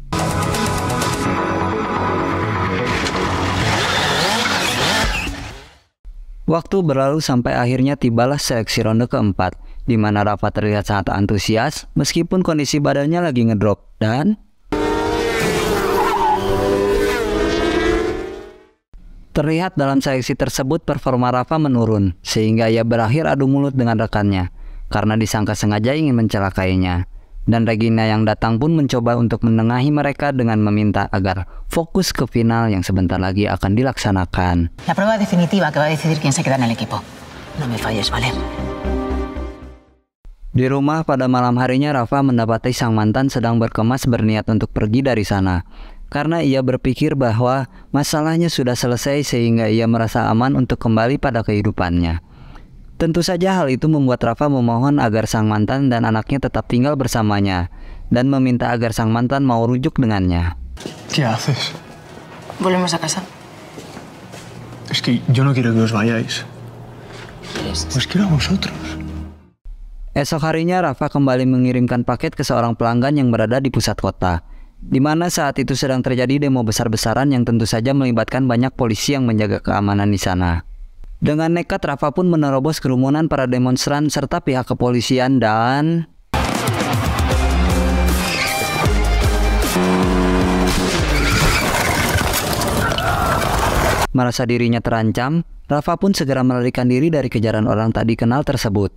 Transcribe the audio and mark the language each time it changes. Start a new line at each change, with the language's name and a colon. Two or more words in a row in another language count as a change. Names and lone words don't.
Indonesian: Waktu berlalu sampai akhirnya tibalah seleksi ronde keempat, di mana Rafa terlihat sangat antusias meskipun kondisi badannya lagi ngedrop dan terlihat dalam seleksi tersebut performa Rafa menurun sehingga ia berakhir adu mulut dengan rekannya karena disangka sengaja ingin mencelakainya. Dan Regina yang datang pun mencoba untuk menengahi mereka dengan meminta agar fokus ke final yang sebentar lagi akan dilaksanakan.
Spanish: La prueba definitiva que va a decidir quién se queda en el equipo. No me falles, ¿vale?
Indonesian: Di rumah pada malam harinya Rafa mendapati sang mantan sedang berkemas berniat untuk pergi dari sana. Karena ia berpikir bahwa masalahnya sudah selesai sehingga ia merasa aman untuk kembali pada kehidupannya. Tentu saja hal itu membuat Rafa memohon agar sang mantan dan anaknya tetap tinggal bersamanya dan meminta agar sang mantan mau rujuk dengannya.
Spanish: ¿Qué haces? Volvemos a casa. Es que yo no quiero que os vayáis. Os quiero a vosotros.
Indonesian: Esok harinya Rafa kembali mengirimkan paket ke seorang pelanggan yang berada di pusat kota, di mana saat itu sedang terjadi demo besar-besaran yang tentu saja melibatkan banyak polisi yang menjaga keamanan di sana. Dengan nekat Rafa pun menerobos kerumunan para demonstran serta pihak kepolisian dan merasa dirinya terancam, Rafa pun segera melarikan diri dari kejaran orang tak dikenal tersebut.